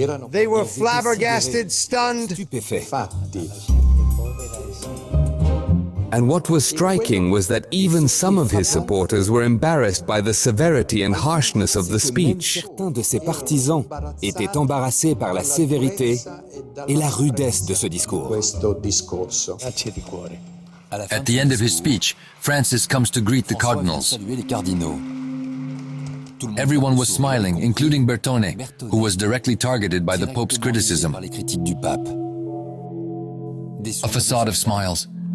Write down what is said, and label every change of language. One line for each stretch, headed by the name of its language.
English: They were flabbergasted, stunned. And what was striking was that even some of his supporters were embarrassed by the severity and harshness of the speech.
French: Certains de ses partisans étaient embarrassés par la sévérité et la rudesse de ce discours.
English: At the end of his speech, Francis comes to greet the cardinals. Everyone was smiling, including Bertone, who was directly targeted by the Pope's criticism. A facade of smiles.